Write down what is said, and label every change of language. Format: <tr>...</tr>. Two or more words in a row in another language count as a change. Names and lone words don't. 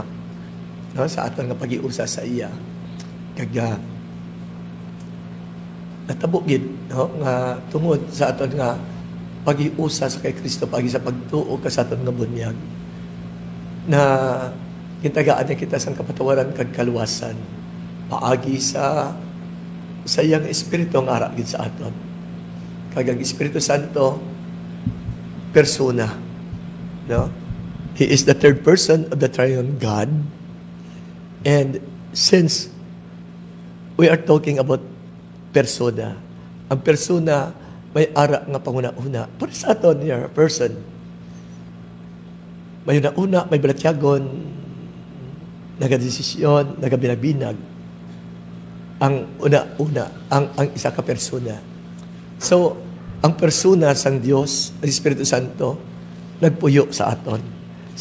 <hil>No, sa aton nga pagiusa sa iya. Kag natabo gid no, nga tungod sa aton nga pagiusa sa kay Kristo pagi sa pagtuo ka sa aton nga bunyag na kintagaan niya kita sang kapatawaran kag kaluwasan paagi sa iyang espiritu nga ara gid sa aton. Kag ang Espiritu Santo persona, no?</hil> <en>He is the third person of the triune God. And since we are talking about persona,</en> <hil>ang persona may ara nga panguna-una. Para sa aton,</hil> <en>your person.</en> <hil>May una-una, may balatyagon, nagadesisyon, nagabinag-binag. Ang una-una, ang isa ka persona. So, ang persona sang Dios, ang Espiritu Santo, nagpuyo sa aton.</hil>